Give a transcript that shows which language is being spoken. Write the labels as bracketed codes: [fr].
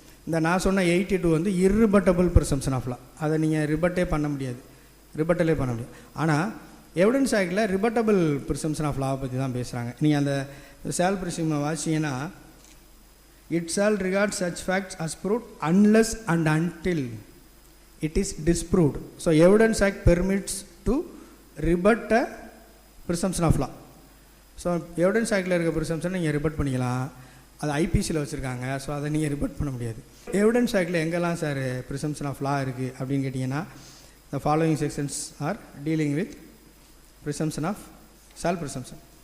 [ta] இந்த நான் சொன்ன 82 வந்து இர்ரிபட்டபிள் ப்ரிசம்ஷன் ஆஃப் லா. அதை நீங்கள் ரிபட்டே பண்ண முடியாது, ரிபட்டலே பண்ண முடியாது. ஆனால் எவிடன்ஸ் ஆக்டில் ரிபட்டபிள் ப்ரிசம்ஷன் ஆஃப் லாவை பற்றி தான் பேசுகிறாங்க. நீங்கள் அந்த sale ப்ரிசம்ஷனை வாசிங்கன்னா, [en] It shall regard such facts as proved unless and until it is disproved. So evidence act permits to rebut a presumption of law. [ta] So evidence ஆக்டில் இருக்க ப்ரிசம்ஷன் நீங்கள் ரிபட் பண்ணிக்கலாம். அது ஐபிசியில் வச்சுருக்காங்க. ஸோ அதை நீங்கள் ரிபட் பண்ண முடியாது. எவிடன்ஸ் ஆக்டில் எங்கெல்லாம் சார் ப்ரிசம்ஷன் ஆஃப் லா இருக்குது அப்படின்னு கேட்டிங்கன்னா, [en] The following sections are dealing with presumption of shall presumption.